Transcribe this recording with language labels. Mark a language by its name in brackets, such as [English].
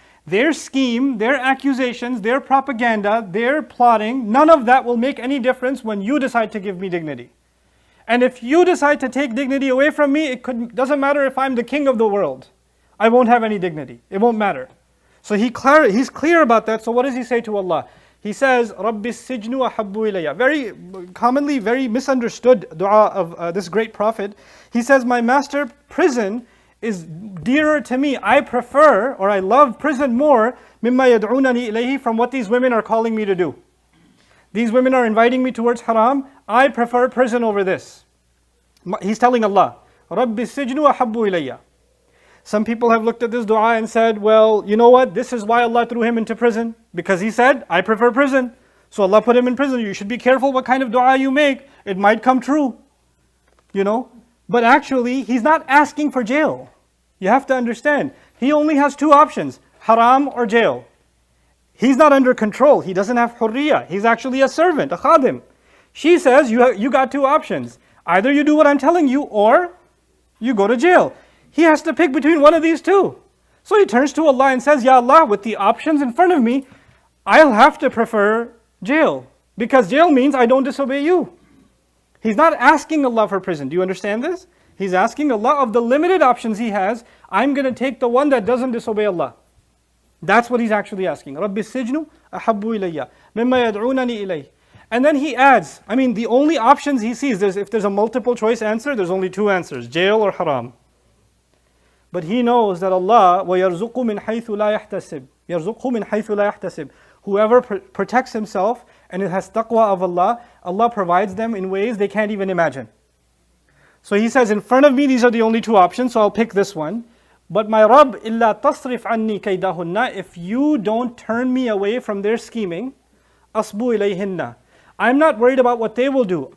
[English] Their scheme, their accusations, their propaganda, their plotting, none of that will make any difference when you decide to give me dignity. And if you decide to take dignity away from me, doesn't matter if I'm the king of the world. I won't have any dignity. It won't matter. So he's clear about that. So what does he say to Allah? He says, [Arabic] رَبِّ السِّجْنُ أَحَبُّ إِلَيَّ. [English] Very commonly, very misunderstood dua of this great prophet. He says, my master, prison is dearer to me. I prefer, or I love prison more, [Arabic] مِمَّا يَدْعُونَنِي إِلَيْهِ, [English] from what these women are calling me to do. These women are inviting me towards haram. I prefer prison over this. He's telling Allah, [Arabic] رَبِّ السِّجْنُ أَحَبُّ إِلَيَّ. [English] Some people have looked at this dua and said, well, you know what? This is why Allah threw him into prison. Because he said, I prefer prison. So Allah put him in prison. You should be careful what kind of dua you make. It might come true. You know? But actually, he's not asking for jail. You have to understand. He only has two options, haram or jail. He's not under control. He doesn't have hurriya. He's actually a servant, a khadim. She says, you got two options. Either you do what I'm telling you or you go to jail. He has to pick between one of these two. So he turns to Allah and says, Ya Allah, with the options in front of me, I'll have to prefer jail. Because jail means I don't disobey you. He's not asking Allah for prison. Do you understand this? He's asking Allah, of the limited options he has, I'm going to take the one that doesn't disobey Allah. That's what he's actually asking. [Arabic] رَبِّ السِّجْنُ أَحَبُّ إِلَيَّ مِمَّا يَدْعُونَنِي إِلَيْهِ. [English] And then he adds, I mean, the only options he sees, if there's a multiple choice answer, there's only two answers, jail or haram. But he knows that Allah, [Arabic] وَيَرْزُقُ مِنْ حَيْثُ لَا يَحْتَسِبْ يَرْزُقُهُ مِنْ حَيْثُ لَا يَحْتَسِبْ. [English] Whoever protects himself and it has taqwa of Allah, Allah provides them in ways they can't even imagine. So he says, in front of me, these are the only two options, so I'll pick this one. But my Rabb, [Arabic] إِلَّا تَصْرِفْ عَنِّي كَيْدَهُنَّ, [English] if you don't turn me away from their scheming, [Arabic] أَصْبُ إِلَيْهِنَّ, [English] I'm not worried about what they will do.